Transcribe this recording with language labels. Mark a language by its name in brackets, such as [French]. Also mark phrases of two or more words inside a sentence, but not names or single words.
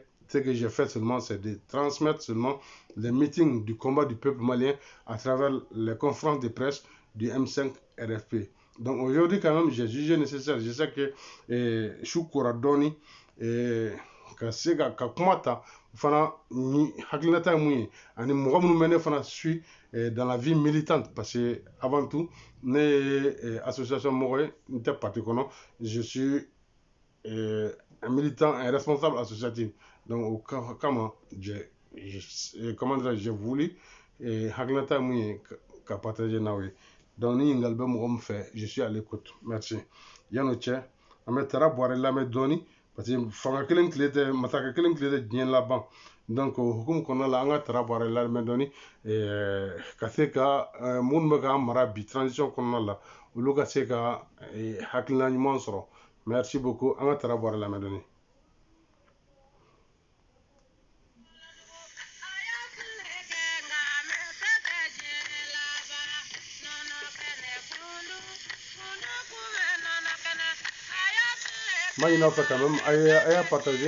[French] Ce que j'ai fait seulement, c'est de transmettre seulement les meetings du combat du peuple malien à travers les conférences de presse du M5 RFP. Donc aujourd'hui, quand même, j'ai jugé nécessaire. Je sais que [Bambara] Choukora Doni, ka kuma ta fana ni hakilinata mun ye ani mɔgɔ minnu bɛ ne fana [French] suit dans la vie militante parce que avant tout [Bambara] ne ye association mɔgɔ ye n tɛ parti kɔnɔ [French] je suis un militant, un responsable associatif. [Bambara] Donc, au kama, [French] j'ai voulu [Bambara] hakilinata mun ye ka partager n'aw ye. Donc, ni ɲininkali bɛ mɔgɔ min fɛ, [French] je suis à l'écoute. Merci. [Bambara] Yan'o cɛ, an bɛ Tara Buware lamɛn dɔɔni [French] parce que [Bambara] fanga kelen tile tɛ, masakɛ kelen tile tɛ diɲɛ laban. Donc, o hukumu kɔnɔna la, an ka Tara Buware lamɛn dɔɔni ka se ka minnu bɛ k'an mara bi transition kɔnɔna la, olu ka se ka hakilina ɲuman sɔrɔ. [French] Merci beaucoup. [Bambara] An ka Tara Buware lamɛn dɔɔni. [French] Moi, il en fait quand même. À partager.